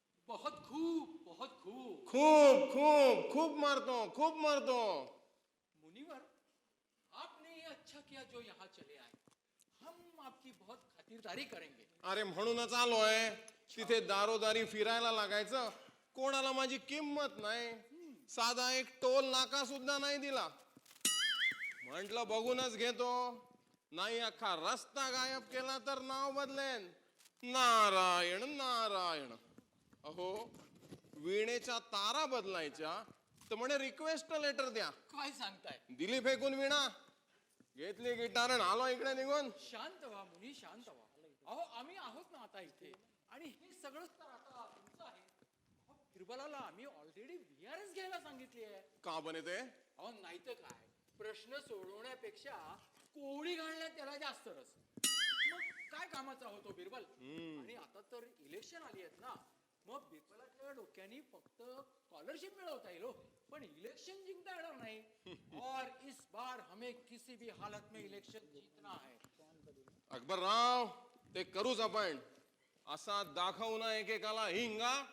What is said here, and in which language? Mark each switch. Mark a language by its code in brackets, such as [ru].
[mr] बहुत खूप बहुत खूप. खूप खूप खूप मारतो, खूप मारतो. [hi] मुनिवर, आपने ये अच्छा किया जो यहाँ चले आए. हम आपकी बहुत खातिरदारी करेंगे. [mr] अरे म्हणूनच आलोय. तिथे दारोदारी फिरायला लागायचं. कोणाला माझी किंमत नाही. साधा एक टोल नाका सुद्धा नाही दिला. म्हंटल बघूनच घेतो. नाही अख्खा रस्ता गायब केला तर नाव बदलेन. नारायण नारायण. अहो, वीणेच्या तारा बदलायच्या तर म्हणे रिक्वेस्ट लेटर द्या. काय सांगताय? दिली फेकून वीणा, घेतली गिटार आणि आलो इकडे निघून. शांत व्हा मुनी, शांत व्हा. अहो आम्ही आहोत ना आता इथे, आणि हे सगळंच तर आता तुमचं आहे. अहो, बिरबलाला आम्ही ऑलरेडी VRS घ्यायला सांगितली आहे. का बने ते? अहो नाही तर काय, प्रश्न सोडवण्यापेक्षा कोळी घालण्यात त्याला जास्त रस. मग काय कामाचा होतो बिरबल? आणि आता तर इलेक्शन आली आहेत ना, मग बिरबलाच्या डोक्याने फक्त स्कॉलरशिप मिळवता येईल, पण इलेक्शन जिंकता येणार नाही. [hi] और इस बार हमें किसी भी हालत में इलेक्शन जीतना है. [mr] अकबरराव, ते करूच आपण. असा दाखवू ना एकेकाला हिंगा.